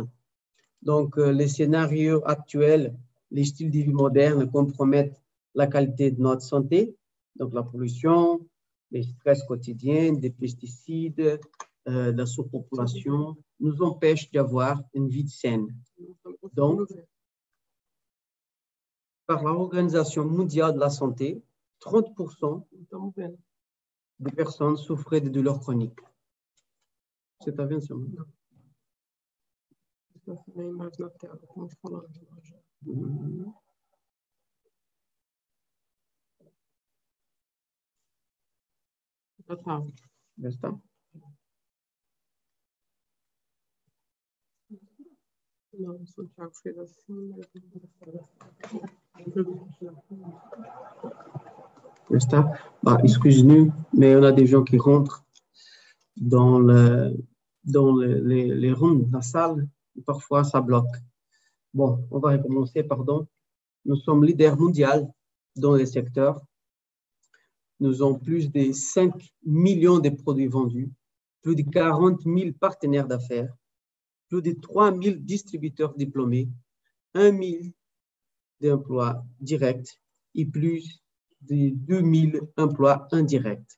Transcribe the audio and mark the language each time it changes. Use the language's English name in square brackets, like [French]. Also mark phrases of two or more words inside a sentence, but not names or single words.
[French] Donc, les scénarios actuels, les styles de vie modernes compromettent la qualité de notre santé, donc la pollution, les stress quotidiens, des pesticides, la surpopulation, nous empêchent d'avoir une vie saine. Donc, par l'Organisation mondiale de la santé, 30% des personnes souffraient de douleurs chroniques. [Portuguese] Você está vendo, senhor? Já está. Não, o Santiago fez assim, Está. [French] Bah, excusez-nous, mais on a des gens qui rentrent dans les rooms de la salle et parfois ça bloque. Bon, on va recommencer, pardon. Nous sommes leaders mondiaux dans les secteurs. Nous avons plus de 5 millions de produits vendus, plus de 40 000 partenaires d'affaires, plus de 3 000 distributeurs diplômés, 1 000 d'emplois directs et plus de 2 000 emplois indirects.